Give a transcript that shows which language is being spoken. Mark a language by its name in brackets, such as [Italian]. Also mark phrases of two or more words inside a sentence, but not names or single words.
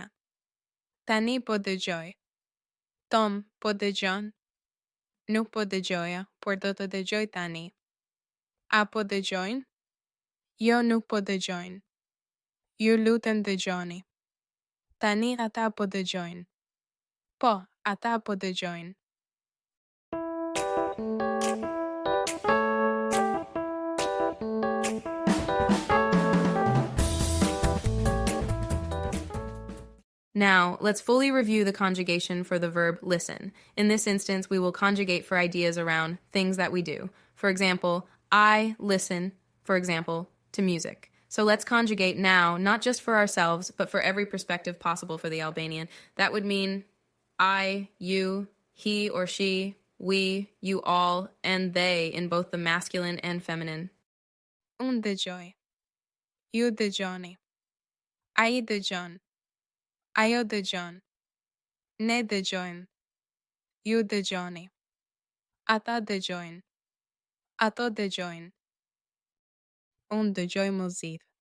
[Albanian] Tani po dëgjoj. Tom po dëgjon. Nuk po dëgjoja, por do të dëgjoj tani. Apo dëgjojnë? Jo, nuk po dëgjojnë. Ju lutem dëgjoni. Tani ata po dëgjojnë. Po, ata po dëgjojnë. [English] Now, let's fully review the conjugation for the verb listen. In this instance, we will conjugate for ideas around things that we do. For example, I listen, for example, to music. So let's conjugate now, not just for ourselves, but for every perspective possible for the Albanian. That would mean I, you, he or she, we, you all, and they in both the masculine and feminine. [Albanian] Unë dëgjoj. Ju dëgjoni. Ai dëgjon. Ajo dëgjon. Ne dëgjojmë. Ju dëgjoni. Ata dëgjojnë. Ato dëgjojnë. Unë dëgjoj muzikë.